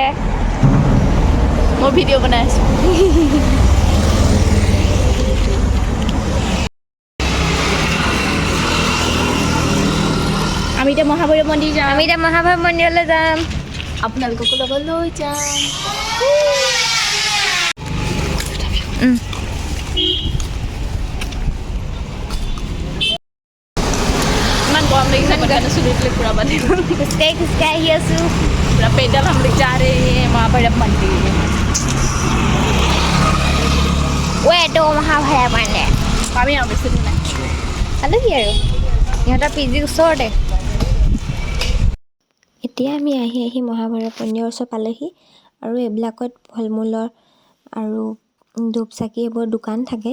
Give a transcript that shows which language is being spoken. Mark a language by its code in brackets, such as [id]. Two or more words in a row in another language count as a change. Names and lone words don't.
[as] মই ভিডিঅ' বনাই আছোঁ। আমি এতিয়া মহাভৈৰৱ মন্দিৰ যাম। আমি এতিয়া মহাভৈৰৱ মন্দিৰলৈ যাম। আপোনালোককো লগত লৈ যাম। ইমান গৰম লাগিছে, [hi] बच्चा चुली पूरा बंद। [as] খোজকাঢ়ি খোজকাঢ়ি আহি আছোঁ। [hi] पूरा पैदल हम लोग जा रहे हैं महाभैरव मंदिर। [as] এইটো মহাভৈৰৱ মন্দিৰ। আমি আৰু বেছি দূৰ নাই। আলহী আৰু ইহঁতৰ পিজিৰ ওচৰতে। এতিয়া আমি আহি আহি মহাভৈৰৱ মন্দিৰৰ ওচৰ পালেহি। আৰু এইবিলাকত ফল মূলৰ আৰু ধূপ চাকি এইবোৰ দোকান থাকে।